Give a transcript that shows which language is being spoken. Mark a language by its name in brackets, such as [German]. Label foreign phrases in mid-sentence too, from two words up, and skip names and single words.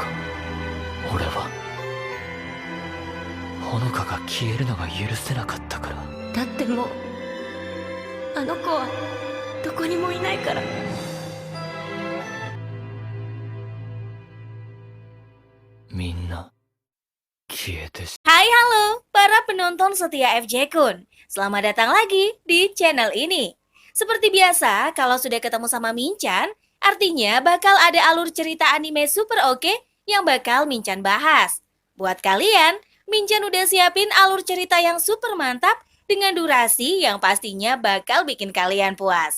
[Japanese] 俺はほのかが消えるのが許せなかったから。だってもうあの子はどこにもいないから。みんな消えてし [Indonesian] Hai halo para penonton setia FJ Kun. Selamat datang lagi di channel ini. Seperti biasa, kalau sudah ketemu sama Minchan, artinya bakal ada alur cerita anime super oke yang bakal Minchan bahas. Buat kalian, Minchan udah siapin alur cerita yang super mantap dengan durasi yang pastinya bakal bikin kalian puas.